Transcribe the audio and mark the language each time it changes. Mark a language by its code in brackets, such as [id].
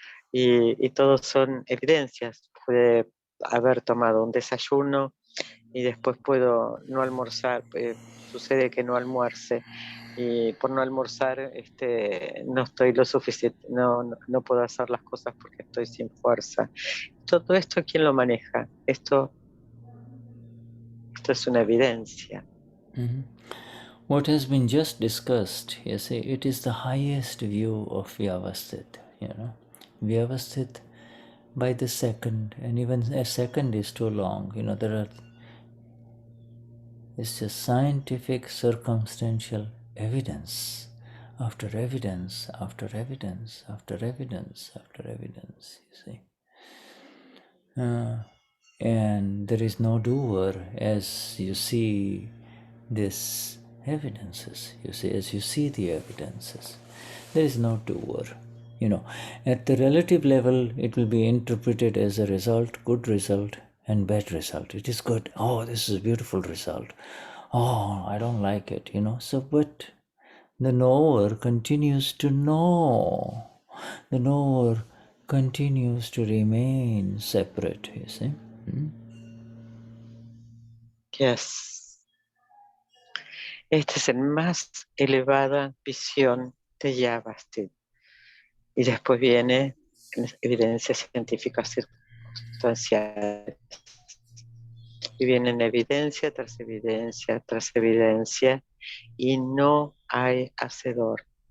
[es] Y todos son evidencias. Puede haber tomado un desayuno y después puedo no almorzar, sucede que no almuerce, y por no almorzar no estoy lo suficiente, no puedo hacer las cosas porque estoy sin fuerza. Todo esto, ¿quién lo maneja? Esto es una evidencia. [en] What has been just discussed, you see, it is the highest view of Vyavasthit, you know. Vyavasthit by the second, and even a second is too long, you know, it's just scientific circumstantial evidence after evidence after evidence after evidence after evidence, you see. And there is no doer as you see these evidences, you see, as you see the evidences. There is no doer. You know, at the relative level, it will be interpreted as a result, good result, and bad result. It is good. Oh, this is a beautiful result. Oh, I don't like it, you know. So, but the knower continues to know. The knower continues to remain separate, you see. Yes. [es] Esta es la más elevada visión de Vyavasthit. Y después viene evidencias científicas circunstanciales. Y vienen evidencia tras evidencia tras evidencia, y no hay hacedor.